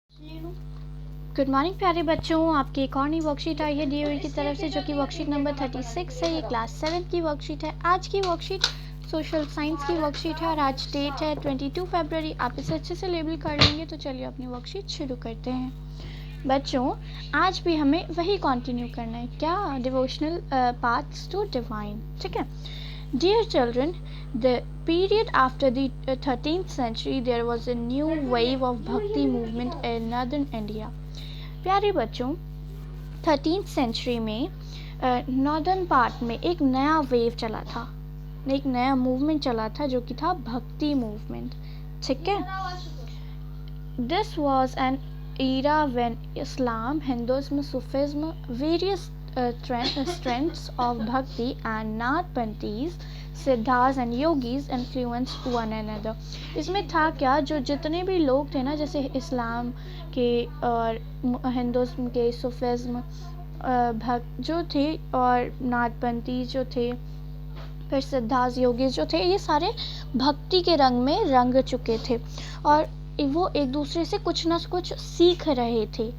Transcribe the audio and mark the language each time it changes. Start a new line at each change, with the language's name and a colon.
Hindi: Good morning प्यारे बच्चों, आपकी एक और नई वर्कशीट आई है डीओई की तरफ से, जो कि वर्कशीट नंबर 36 है। ये क्लास 7 की वर्कशीट है। आज की वर्कशीट सोशल साइंस की वर्कशीट है और आज डेट है 22 फरवरी। आप इसे अच्छे से लेबल कर लेंगे। तो चलिए अपनी वर्कशीट शुरू करते हैं। बच्चों, आज भी हमें वही कंटिन्यू करना है। क्या? Devotional paths to divine. ठीक है।
English: Dear children, the period after the 13th century, there was a new wave of bhakti movement in northern India.
Hindi: प्यारे बच्चों, 13th सेंचुरी में नॉर्दर्न पार्ट में एक नया वेव चला था, एक नया मूवमेंट चला था जो कि था भक्ति मूवमेंट। ठीक है।
English: This was an era when Islam, Hinduism, Sufism, various strengths of bhakti and Nathpanthis, Siddhas and yogis influence one another.
Hindi: इसमें था क्या, जो जितने भी लोग थे ना, जैसे इस्लाम के और हिंदुज़्म के, सूफिज़्म भक्त जो थे और नाथपंथी जो थे, फिर सिद्धास योगीज जो थे, ये सारे भक्ति के रंग में रंग चुके थे और वो एक दूसरे से कुछ ना कुछ सीख रहे थे।